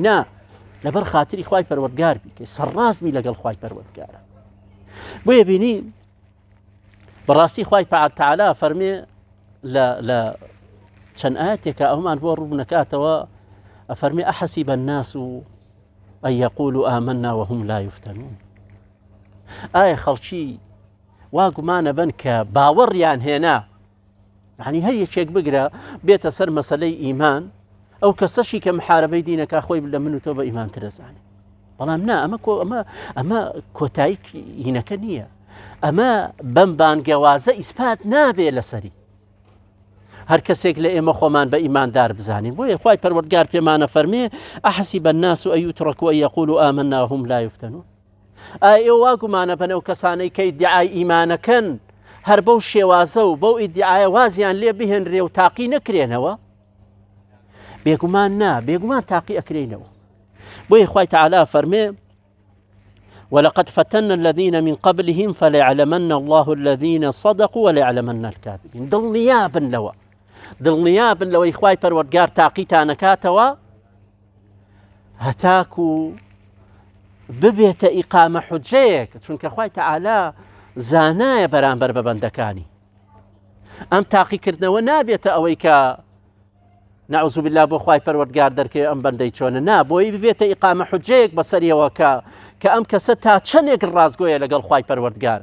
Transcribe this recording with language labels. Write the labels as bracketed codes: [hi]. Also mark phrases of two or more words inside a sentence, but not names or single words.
[ckb] نا، لەبەر خاتری خوای پەروەردگار بیکەی، سەرڕاستبی لەگەڵ خوای پەروەردگارە. بۆیە بینی بەڕاستی خوای تەعالا فەرمێ لە چەند ئاەتێکە ئەومان بۆ ڕوو نەکاتەوە، ئەفەرمێ [ar] ئەحەسیبە الناس ئەن یەقولوا آمنا وهم لا یفتنون. [ckb] ئایا خەڵکی وا گومانە بن کە باوەڕیان هێنا، یعنی هەر یەکێک بگرە بێتە سەر مەسەلەی ئیمان، ئەو کەسەشی کە محارەبەی دینەکە خۆی لە من و تۆ بە ئیمان ترەزانێ. بەڵام نا، ئەمە کۆتایی هینەکە نییە، ئەمە بەم بانگەوازە ئیسپات نابێ لەسەری. هەر کەسێک لە ئێمە خۆمان بە ئیماندار بزانین. بۆیە خوای پەروەردگار پێمانە فەرمێ [ar] ئەحەسیبە الناس ئەن یوترەکوا ئەن یەقولوا آمنا وهم لا یفتنون. [ckb] ئایا ئێوە وا گومانە بن ئەو کەسانەی کە ئیدعای ئیمانەکەن هەر بەو شێوازە و بەو ئیدعایە وازیان لێ بهێنرێ و تاقی نەکرێنەوە؟ بێگومان نا، بێگومان تاقی ئەکرێنەوە. بۆیە خوای تەعالا فەرمێ [ar] ولقد فتنا الذين من قبلهم فليعلمن الله الذين صدقوا وليعلمن الكاذبين. [ckb] دڵنیابن لەوەی خوای پەروەردگار تاقیتان نەکاتەوە هەتاکو ببێتە ئیقامە حوجەیەک، چونکە خوای تەعالا زانایە بەرامبەر بە بەندەکانی. ئەم تاقیکردنەوە نابێتە ئەوەی کە [ar] نعوذ بالله [ckb] بۆ خوای پەروەردگار دەرکەوێ ئەم بەندەی چۆنە نا بۆی ببێتە ئیقامە حوجەیەک بەسەریەوە کە ئەم کەسە تا چەندێک ڕازگۆیە لەگەڵ خوای پەروەردگارە.